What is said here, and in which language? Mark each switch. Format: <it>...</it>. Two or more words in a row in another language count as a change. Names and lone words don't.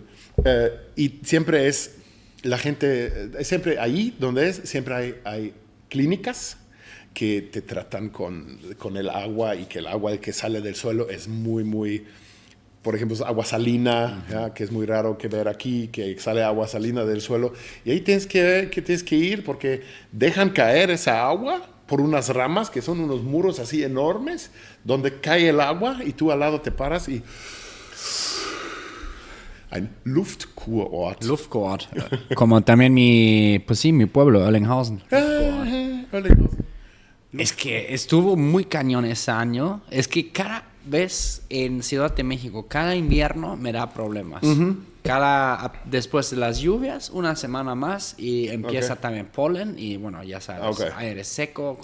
<es>Y siempre es la gente, siempre ahí donde siempre hay clínicas que te tratan con el agua y que el agua que sale del suelo es muy, muy, por ejemplo, es agua salina, ¿ya? Que es muy raro que ver aquí, que sale agua salina del suelo. Y ahí tienes que ir porque dejan caer esa agua por unas ramas que son unos muros así enormes donde cae el agua y tú al lado te paras y...</es> <de>Ein Luftkurort. Luftkurort.</de> <es>Como también mi pueblo, Erlinghausen. Es que estuvo muy cañón ese año. Es que cada vez en Ciudad de México, cada invierno me da problemas. Después de las lluvias, una semana más y empieza también polen y bueno, ya sabes, aire seco.</es>